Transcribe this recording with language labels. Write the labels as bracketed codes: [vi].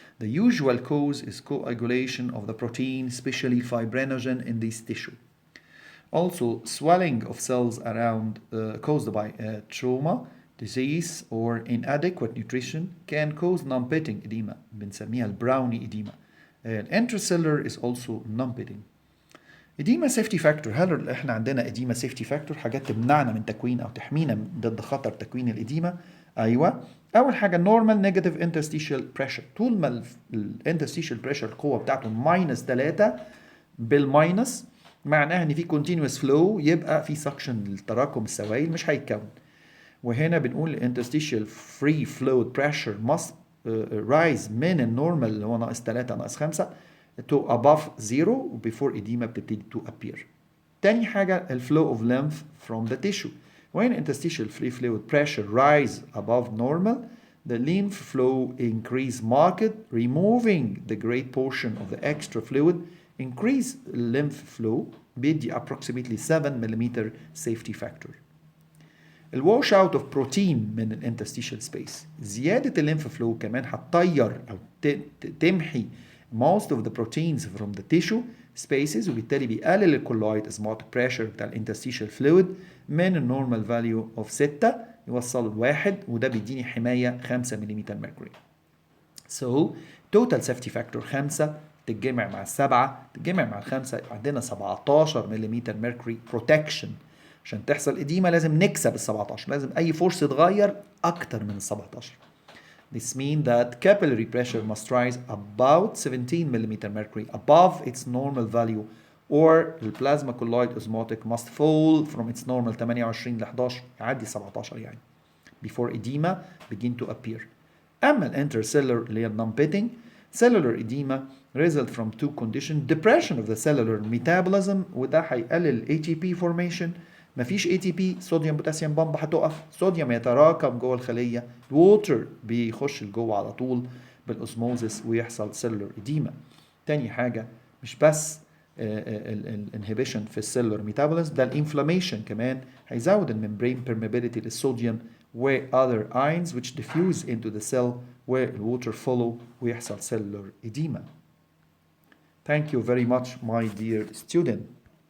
[en] The usual cause is coagulation of the protein especially fibrinogen in this tissue. Also swelling of cells around caused by trauma, disease or inadequate nutrition can cause non-pitting edema [ar] بنسميها البراوني [en] edema. Intracellular is also non-pitting. Edema safety factor. [ar] هل احنا عندنا إديما سيفتي فاكتور حاجات تمنعنا من تكوين او تحمينا ضد خطر تكوين الإديما؟ ايوه. اول حاجه نورمال نيجاتيف انترستيشال بريشر. طول ما الانترستيشال بريشر القوه بتاعته ماينس 3 بالماينس معناها ان في كونتينوس فلو يبقى في سكشن للتراكم السوائل مش هيتكون. وهنا بنقول الانترستيشال فري فلويد بريشر must [en] rise [ar] من النورمال اللي هو ناقص 3 ناقص 5 [en] to above 0 before edema [ar] بتبتدي [en] to appear. [ar] تاني حاجة [en] ال flow of lymph from the tissue. When interstitial free fluid pressure rise above normal, the lymph flow increase marked, removing the great portion of the extra fluid. Increase lymph flow بيدي approximately 7 mm safety factor. ال wash out of protein من ال interstitial space. [ar] زيادة الليمف فلو كمان هتطير أو تمحي [en] most of the proteins from the tissue spaces [ar] وبالتالي بيقلل الكولويد osmotic pressure بتاع ال interstitial fluid من النورمال [en] value of 6 [ar] يوصل ل1 وده بيديني حماية 5 ملم mercury. [en] So total safety factor 5 [ar] تتجمع مع 7 تتجمع مع 5 عندنا 17 ملم [en] mercury protection. [ar] عشان تحصل إديمة لازم نكسب ال 17 لازم أي فورس يتغير أكتر من ال 17. [en] This means that capillary pressure must rise about 17 mm mercury above its normal value or the plasma colloid osmotic must fall from its normal 28 [ar] ل 11 يعدي 17 يعني [en] before edema begin to appear. أما ال intercellular اللي هي non-pitting cellular edema result from two conditions: depression of the cellular metabolism [ar] وده هيقلل [en] ATP formation. [ar] مفيش ATP صوديوم بوتاسيوم بامب هتقف، صوديوم يتراكم جوه الخليه، الووتر بيخش لجوه على طول بالاسموزس ويحصل سيلولر إديما. تاني حاجه مش بس الانهبيشن في السيلولر ميتابوليزم ده الانفلاميشن كمان هيزود الممبرين permeability للصوديوم و [en] other ions which diffuse into the cell [ar] والووتر follow ويحصل cellular edema. [en] Thank you very much my dear student.